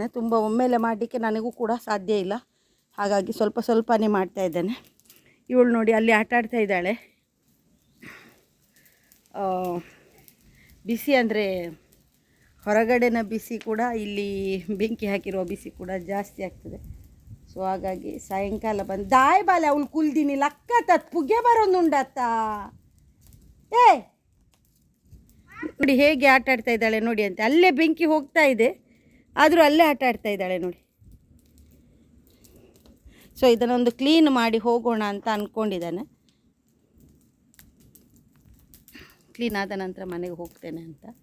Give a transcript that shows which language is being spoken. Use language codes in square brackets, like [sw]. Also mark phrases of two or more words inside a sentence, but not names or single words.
[kn] ತುಂಬ ಒಮ್ಮೆಲೆ ಮಾಡಲಿಕ್ಕೆ ನನಗೂ ಕೂಡ ಸಾಧ್ಯ ಇಲ್ಲ, ಹಾಗಾಗಿ ಸ್ವಲ್ಪ ಸ್ವಲ್ಪನೇ ಮಾಡ್ತಾ ಇದ್ದೇನೆ. ಇವಳು ನೋಡಿ ಅಲ್ಲಿ ಆಟ ಆಡ್ತಾ ಇದ್ದಾಳೆ. ಬಿಸಿ ಅಂದರೆ ಹೊರಗಡೆನ ಬಿಸಿ ಕೂಡ ಇಲ್ಲಿ ಬೆಂಕಿ ಹಾಕಿರುವ ಬಿಸಿ ಕೂಡ ಜಾಸ್ತಿ ಆಗ್ತದೆ. ಸೊ ಹಾಗಾಗಿ ಸಾಯಂಕಾಲ ಬಂದು [tcy] ದಾಯ್ ಬಾಲೆ ಅವಳು ಕುಲ್ದಿನಿ ಲಕ್ಕ ಪುಗೆ ಬರೋದುಂಡತ್ತ. [kn] ಏ ನೋಡಿ ಹೇಗೆ ಆಟ ಆಡ್ತಾ ಇದ್ದಾಳೆ ನೋಡಿ ಅಂತೆ. ಅಲ್ಲೇ ಬೆಂಕಿ ಹೋಗ್ತಾ ಇದೆ, ಆದರೂ ಅಲ್ಲೇ ಆಟ ಆಡ್ತಾ ಇದ್ದಾಳೆ ನೋಡಿ. ಸೊ ಇದನ್ನೊಂದು ಕ್ಲೀನ್ ಮಾಡಿ ಹೋಗೋಣ ಅಂತ ಅಂದ್ಕೊಂಡಿದ್ದಾನೆ. ಕ್ಲೀನ್ ಆದ ನಂತರ ಮನೆಗೆ ಹೋಗ್ತೇನೆ ಅಂತ.